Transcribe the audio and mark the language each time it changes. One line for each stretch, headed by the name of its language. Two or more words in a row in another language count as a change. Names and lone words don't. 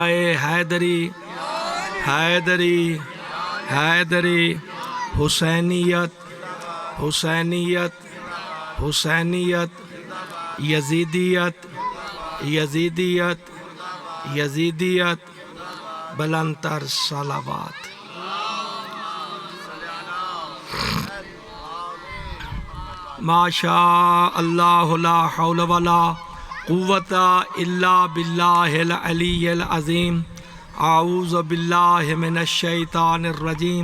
Urdu: حیدری حیدری حیدری حسینیت حسینیت حسینیت یزیدیت یزیدیت یزیدیت بلندتر صلوات۔
Arabic: ما شاء اللہ لا حول ولا قوت الا باللہ العلی العظیم۔ اعوذ باللہ من الشیطان الرجیم۔